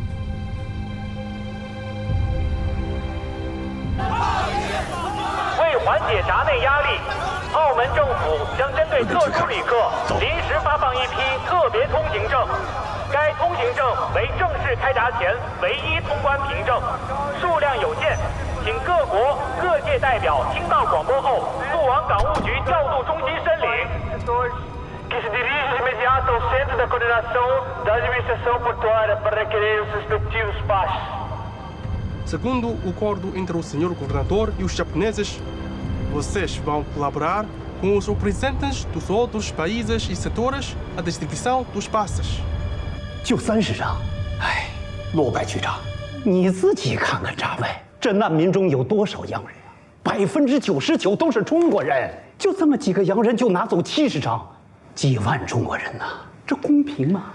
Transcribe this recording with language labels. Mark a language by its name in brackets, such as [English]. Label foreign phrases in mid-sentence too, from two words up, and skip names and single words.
[Chinese] 为缓解闸内压力，澳门政府将针对特殊旅客临时发放一批特别通行证，该通行证为正式开闸前唯一通关凭证，数量有限，请各国各界代表听到广播后速往港务局调度中心申领。 [Portuguese] Que se dirige de imediato ao centro da coordenação da administração portuária para requerer os respectivos passos. Segundo o acordo entre o senhor governador e os japoneses, vocês vão colaborar com os representantes dos outros países e setores a distribuição dos passes. [Chinese] 就30张，哎，罗百局长，你自己看看闸外，这难民中有多少洋人啊？99%都是中国人，就这么几个洋人就拿走70张，几万中国人呐，这公平吗？